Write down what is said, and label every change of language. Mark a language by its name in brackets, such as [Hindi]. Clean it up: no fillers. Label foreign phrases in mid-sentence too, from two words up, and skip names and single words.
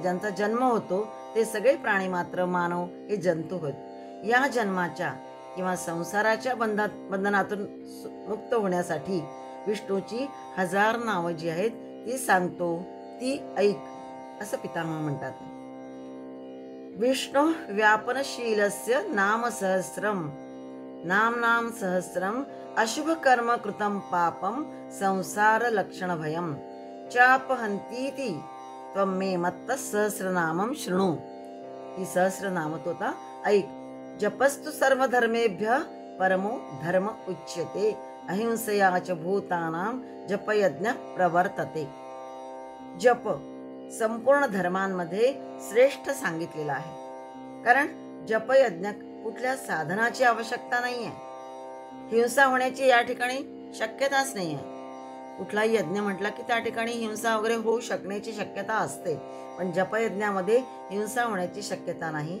[Marathi] ज्यांचा जन्म होतो ते सगळे प्राणी मात्र, मानव हे जंतू होत. या जन्माच्या किंवा संसाराच्या बंधनातून मुक्त होण्यासाठी विष्णूची 1000 नावं जी आहेत ती सांगतो, ती ऐक असं पितामह म्हणतात. [Sanskrit] विष्णु व्यापनशीलस्य नाम सहस्रम, नाम सहस्रम, अशुभ कर्म कृतं पापम, संसार लक्षण भयम, चापहंतीति त्वं मे मत्त सहस्रनामं शृणु. [Marathi] ही सहस्रनाम होता ऐक. [Sanskrit] जपस्तु सर्वधर्मेभ्यः परमो धर्म उच्यते, अहिंसया च भूतानां जपयज्ञ प्रवर्तते. [Marathi] जप संपूर्ण धर्मांमध्ये श्रेष्ठ सांगितलेला आहे. कारण जपयज्ञ कुठल्या साधनाची आवश्यकता नाही आहे. हिंसा होण्याची या ठिकाणी शक्यताच नाही आहे. कुठलाही यज्ञ म्हटला की त्या ठिकाणी हिंसा वगैरे होऊ शकण्याची शक्यता असते, पण जपयज्ञामध्ये हिंसा होण्याची शक्यता नाही.